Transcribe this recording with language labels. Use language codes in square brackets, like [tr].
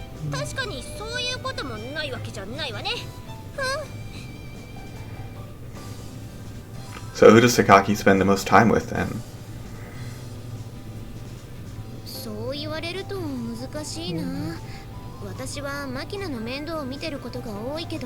[ja] 確かにそういうこともないわけじゃないわね。 [en] So who does Sakaki spend the most time with then? [ja] そう言われると難しいな。私はマキナの面倒を見てることが多いけど。